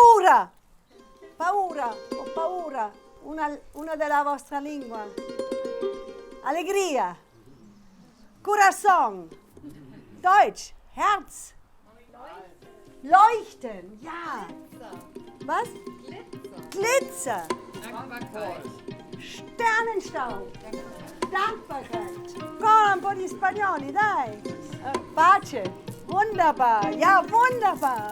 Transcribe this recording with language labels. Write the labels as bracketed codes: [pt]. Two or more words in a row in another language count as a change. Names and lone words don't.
[it] Paura, paura o paura, una della vostra lingua. Allegria, [de] corazón, Deutsch, Herz, leuchten, ja. Was? Glitzer. Sternenstaub. Dankbarkeit. Komm, [it] un po' di spagnoli, dai. Pace. [de] Wunderbar. Ja, wunderbar.